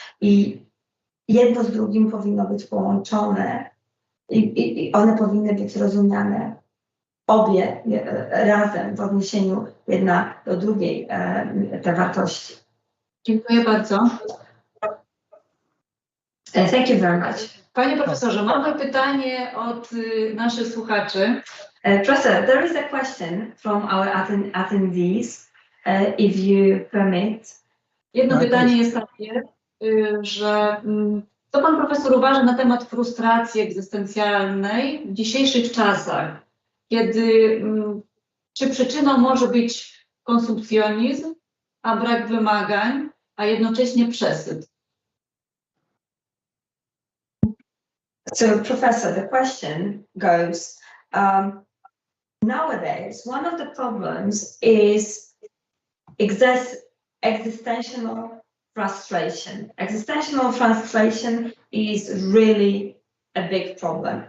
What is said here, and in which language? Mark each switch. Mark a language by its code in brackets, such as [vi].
[pl] I jedno z drugim powinno być połączone i one powinny być rozumiane obie razem w odniesieniu jedna do drugiej te wartości. Dziękuję bardzo. [en] Thank you very much. [pl] Panie profesorze, mamy pytanie od naszych słuchaczy. [en] Professor, there is a question from our attendees, if you permit. [pl] Jedno pytanie jest takie, że co pan profesor uważa na temat frustracji egzystencjalnej w dzisiejszych czasach, kiedy czy przyczyną może być konsumpcjonizm, a brak wymagań, a jednocześnie przesyt? [en] So, Professor, the question goes, nowadays, one of the problems is existential frustration. Existential frustration is really a big problem.